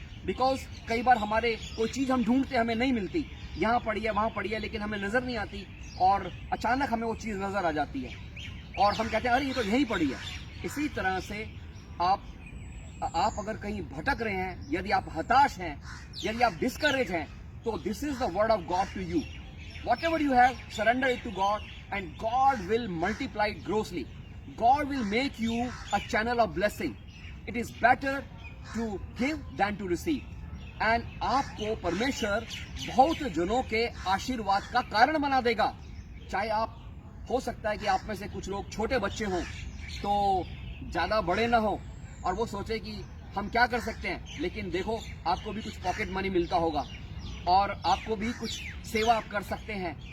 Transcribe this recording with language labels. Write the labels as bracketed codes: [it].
[hi] Because कई बार हमारे कोई चीज हम ढूंढते हमें नहीं मिलती, यहाँ पड़ी है वहां पड़ी है, लेकिन हमें नजर नहीं आती, और अचानक हमें वो चीज नजर आ जाती है और हम कहते हैं अरे ये तो यहीं पड़ी है। इसी तरह से आप अगर कहीं भटक रहे हैं, यदि आप हताश हैं, यदि आप डिस्करेज हैं, तो [en] This is the word of God to you. Whatever you have, surrender it to God and God will multiply it grossly. God will make you a channel of blessing. It is better to give than to receive. [hi] And आपको परमेश्वर बहुत जनों के आशीर्वाद का कारण बना देगा। चाहे आप, हो सकता है कि आप में से कुछ लोग छोटे बच्चे हों, तो ज़्यादा बड़े ना हो और वो सोचे कि हम क्या कर सकते हैं, लेकिन देखो आपको भी कुछ पॉकेट मनी मिलता होगा और आपको भी कुछ सेवा आप कर सकते हैं।